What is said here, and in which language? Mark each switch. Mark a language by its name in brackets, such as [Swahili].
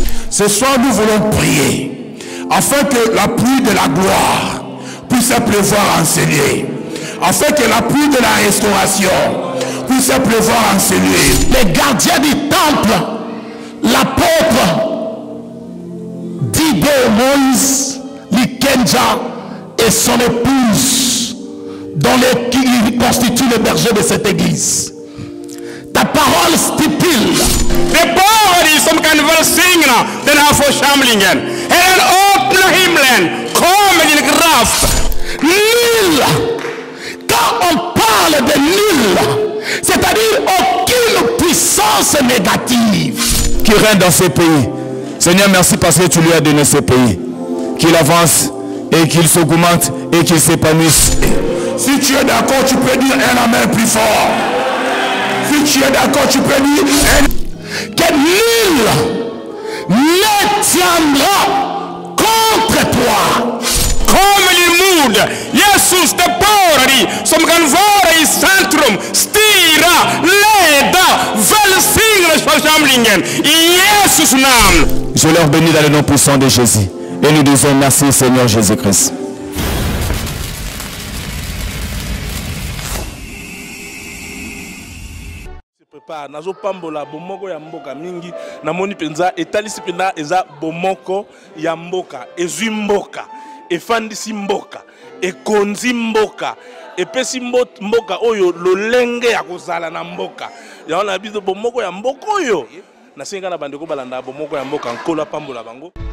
[French] Ce soir, nous voulons prier afin que la pluie de la gloire puisse pleuvoir en celui, afin que la pluie de la restauration puisse pleuvoir en celui. Les gardiens du temple, l'apôtre Dido Moïse, Likenja et son épouse, qui constituent le berger de cette église. Ta parole stipule [Swedish] de borgare som kan välsigna den här församlingen. Herren, öppna himlen, kom med din kraft. [French] Nul. Quand on parle de nul, c'est-à-dire aucune puissance négative qui règne dans ces pays. Seigneur, merci parce que tu lui as donné ces pays. Qu'il avance et qu'il s'augmente et qu'il s'épanouisse. Si tu es d'accord, tu peux dire un amen plus fort. Si tu es d'accord, tu peux dire que nul ne tiendra contre toi. [Swedish] Kom i mod. Jesus, de borgare som kan vara i centrum, styra, leda, välsigna församlingen. I Jesus namn. [French] Je leur bénis dans le nom puissant de Jésus. Et nous disons merci Seigneur Jésus-Christ. [Lingala] Nazo pambola bomoko ya mboka mingi namoni penza etalisi pena eza bomoko ya mboka ezwi mboka efandisi mboka ekonzi mboka epesi mboka oyo lolenge ya kozala na mboka yaona biso bomoko ya mboka oyo nasenga na bandeko balanda bomoko ya mboka nkola pambola bango.